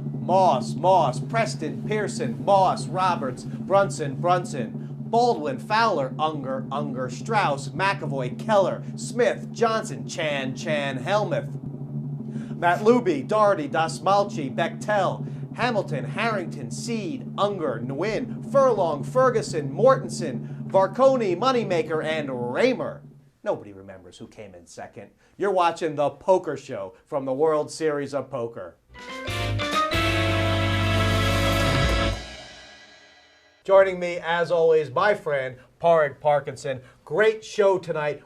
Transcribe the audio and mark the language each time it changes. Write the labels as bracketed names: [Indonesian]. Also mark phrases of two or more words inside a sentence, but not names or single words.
[English] Moss, Preston, Pearson, Moss, Roberts, Brunson, Baldwin, Fowler, Unger, Strauss, McAvoy, Keller, Smith, Johnson, Chan, Helmuth, Matt Luby, Doherty, Dasmalchi, Bechtel, Hamilton, Harrington, Seed, Unger, Nguyen, Furlong, Ferguson, Mortensen, Varconi, Moneymaker, and Raymer. Nobody remembers who came in second. You're watching The Poker Show from the World Series of Poker. Joining me, as always, my friend, Padraig Parkinson. Great show tonight.